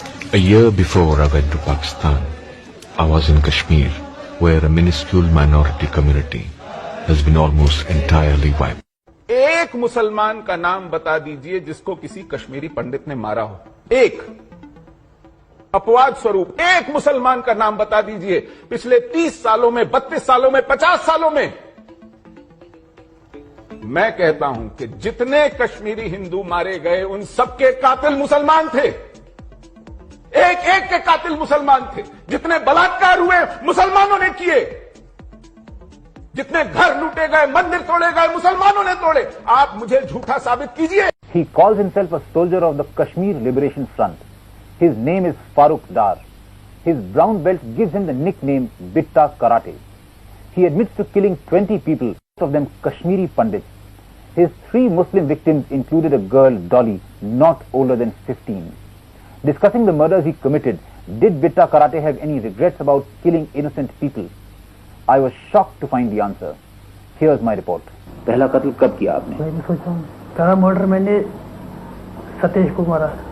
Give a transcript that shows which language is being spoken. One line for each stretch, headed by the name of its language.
English: A year before I went to Pakistan, I was in Kashmir, where a minuscule minority community has been almost entirely wiped.
Hindi: एक मुसलमान का नाम बता दीजिए जिसको किसी कश्मीरी पंडित ने मारा हो। एक अपवाद स्वरूप एक मुसलमान का नाम बता दीजिए पिछले 30 सालों में, 32 सालों में, 50 सालों में। मैं कहता हूं कि जितने कश्मीरी हिंदू मारे गए उन सबके कातिल मुसलमान थे। एक एक के कातिल मुसलमान थे। जितने बलात्कार हुए मुसलमानों ने किए, जितने घर लूटे गए, मंदिर तोड़े गए, मुसलमानों ने तोड़े। आप मुझे झूठा साबित कीजिए।
English: He calls himself a soldier of the Kashmir Liberation Front. His name is Farooq Dar. His brown belt gives him the nickname Bitta Karate. He admits to killing 20 people, most of them Kashmiri Pandits. His 3 Muslim victims included a girl, Dolly, not older than 15. Discussing the murders he committed, did Bitta Karate have any regrets about killing innocent people? I was shocked to find the answer. Here's my report.
Hindi: पहला कत्ल कब किया आपने? मैं सोचता हूँ पहला murder मैंने सतीश को मारा।